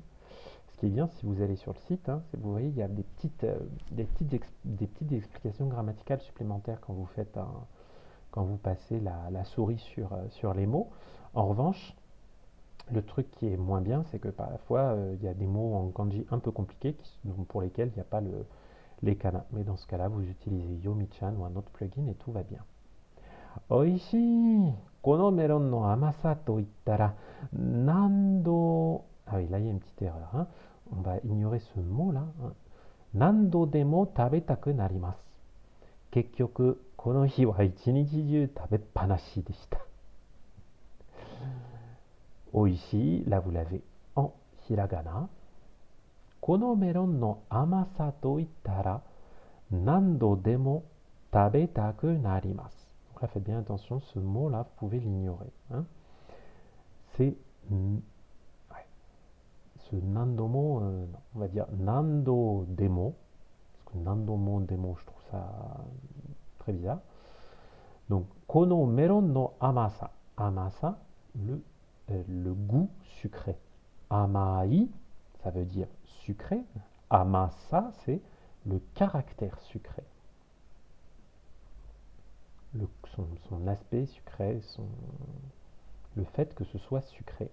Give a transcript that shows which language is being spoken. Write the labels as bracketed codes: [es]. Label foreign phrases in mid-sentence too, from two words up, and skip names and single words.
[fr] Ce qui est bien, si vous allez sur le site, vous voyez, il y a des petites explications grammaticales supplémentaires quand vous passez la souris sur les mots. En revanche, le truc qui est moins bien, c'est que parfois, il y a des mots en kanji un peu compliqués pour lesquels il n'y a pas les kana. Mais dans ce cas-là, vous utilisez Yomi-chan ou un autre plugin et tout va bien. [ja] 美味しい、このメロンの甘さと言ったら、何度... [fr] Ah oui, là, il y a une petite erreur. On va ignorer ce mot-là. [ja] 何度でも食べたくなります. 結局、この日は一日中食べっぱなしでした. Oishii, [fr] là vous l'avez en hiragana. [ja] このメロンの甘さと言ったら、何度でも食べたくなります. [fr] Donc là, faites bien attention, ce mot-là, vous pouvez l'ignorer. C'est ce nandomo, on va dire [ja] 何度でも, [fr] parce que [ja] 何度もでも, [fr] je trouve ça très bizarre. Donc, [ja] このメロンの甘さ、甘さ, [fr] le goût sucré. Amai, ça veut dire sucré. Amasa, c'est le caractère sucré. Son aspect sucré, le fait que ce soit sucré.